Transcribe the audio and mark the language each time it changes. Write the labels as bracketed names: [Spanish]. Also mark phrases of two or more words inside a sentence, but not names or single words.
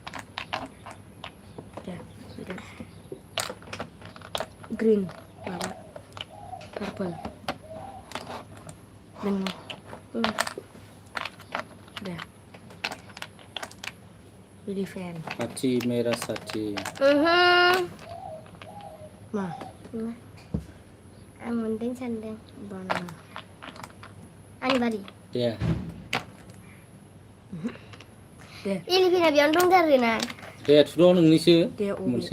[Bodo] दे ग्रिन माबा पार्पल दे एलिफेन्ट [Hindi] साथी मेरा साथी [Bodo] मा आं मोनदों सानदों बानाना आंनि बारि दे एलिफेन्टआ बेयावनो दंथारोना दे थुद' नोंनिसो दे मोनसे